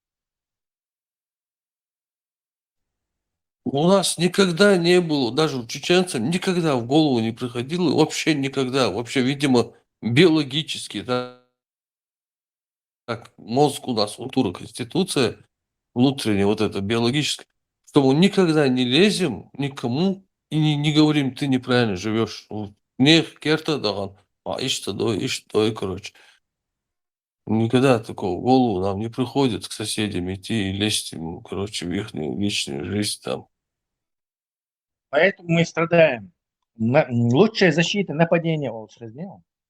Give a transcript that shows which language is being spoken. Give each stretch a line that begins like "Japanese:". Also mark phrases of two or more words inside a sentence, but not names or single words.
Russian: У нас никогда не было, даже у чеченцам, никогда в голову не приходило, вообще никогда, вообще, видимо, биологически, да, как мозг у нас, культура, конституция, внутренняя вот эта биологическая, что мы никогда не лезем никому и не говорим, ты неправильно живешь.
Chechen: Не керта даган, а ишь той, короче.
Russian: Никогда такого в голову нам не приходит к соседям идти и лезть ему, короче, в их личную жизнь там. Поэтому мы страдаем. Лучшая защита нападения Олш сделал.